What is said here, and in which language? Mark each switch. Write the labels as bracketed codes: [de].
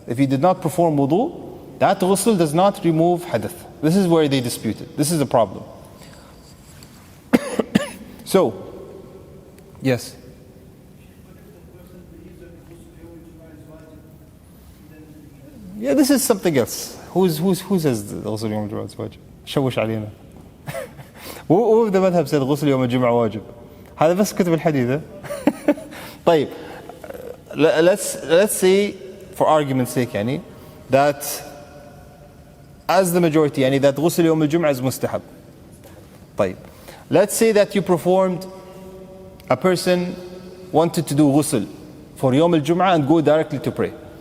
[en] If you did not perform wudu, that ghusl does not remove hadath. This is where they dispute it. This is the problem. So, yes. Yeah, this is something else. Who says [ar] غسل يوم الجمعة واجب؟ شوش علينا. [en] Who of the madhab said [ar] غسل يوم الجمعة واجب؟ هذا بس كتب الحديث. طيب, [en] let's say, for argument's sake, [ar] يعني, [en] that as the majority, [ar] يعني, [en] that [ar] غسل يوم الجمعة [en] is mustahab. [ar] طيب, [en] let's say that you performed, a person wanted to do ghusl for [ar] يوم الجمعة [en] and go directly to pray.